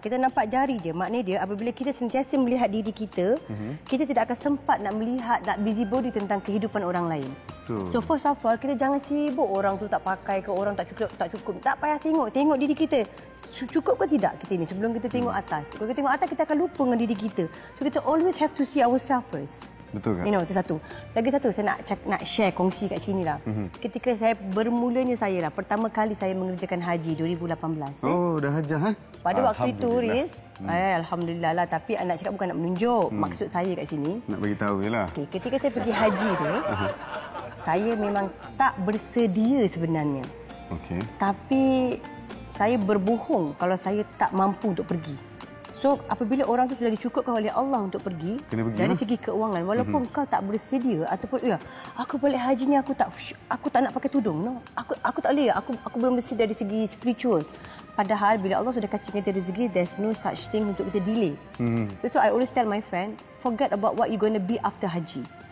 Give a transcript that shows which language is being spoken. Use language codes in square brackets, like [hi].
[ms] Kita nampak jari je. Maknanya dia, apabila kita sentiasa melihat diri kita, kita tidak akan sempat nak melihat, nak busybody tentang kehidupan orang lain. [en] So first of all, [ms] kita jangan sibuk orang tu tak pakai ke, orang tak cukup. Tak payah tengok diri kita. Cukup ke tidak kita ni sebelum kita tengok atas. Kalau kita tengok atas, kita akan lupa dengan diri kita. [en] So [ms] kita [en] always have to see ourselves first. [ms] Betul kan? Itu satu. Lagi satu, saya nak share, kongsi kat sini lah. Ketika saya bermulanya pertama kali saya mengerjakan haji 2018. Oh, dah hajah Pada waktu itu, Riz, alhamdulillah lah. Tapi nak cakap bukan nak menunjuk. Maksud saya kat sini, nak bagi tahu je lah. Ketika saya pergi haji tu, saya memang tak bersedia sebenarnya. Tapi saya berbohong kalau saya tak mampu untuk pergi. So, apabila orang tu sudah dicukupkan oleh Allah untuk pergi, dari segi keuangan, walaupun kau tak bersedia ataupun aku balik haji ni aku tak nak pakai tudung, no. Aku tak boleh, aku belum bersedia dari segi spiritual. Padahal bila Allah sudah kasih kita rezeki, [en] there's no such thing [ms] untuk kita delay. [en] So I always tell my friend, forget about what you going to be after haji.